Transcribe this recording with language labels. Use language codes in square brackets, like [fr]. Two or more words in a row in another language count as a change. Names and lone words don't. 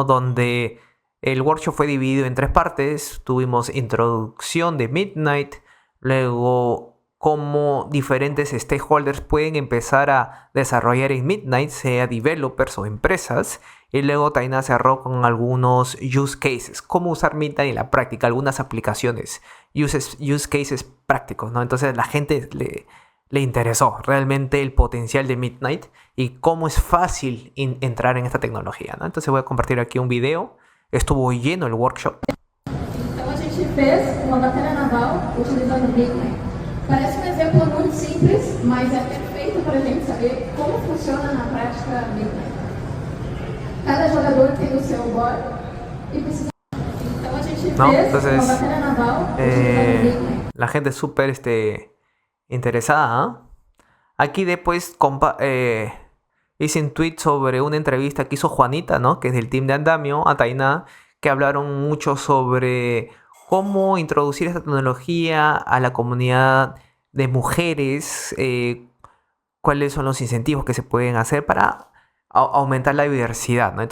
[es] Donde el workshop fue dividido en 3 partes. Tuvimos introducción de Midnight, luego cómo diferentes stakeholders pueden empezar a desarrollar en Midnight, sea developers o empresas. Y luego Tainá cerró con algunos [en] use cases, [es] cómo usar Midnight en la práctica, algunas aplicaciones, [en] use cases [es] prácticos, ¿no? Entonces la gente le interesó realmente el potencial de Midnight y cómo es fácil entrar en esta tecnología, ¿no? Entonces voy a compartir aquí un video. Estuvo lleno el workshop. [pt] Então a gente fez uma batalha naval utilizando Midnight. Parece um exemplo muito simples, mas é perfeito para a gente saber como funciona na prática Midnight. Cada jogador tem o seu board e precisa. Então a gente fez uma batalha naval utilizando Midnight. [es] La gente es súper interesada, ¿eh? Aquí después hice un tweet sobre una entrevista que hizo Juanita, ¿no? Que es del team de Andamio, a Tainá, que hablaron mucho sobre cómo introducir esta tecnología a la comunidad de mujeres, cuáles son los incentivos que se pueden hacer para aumentar la diversidad, ¿no?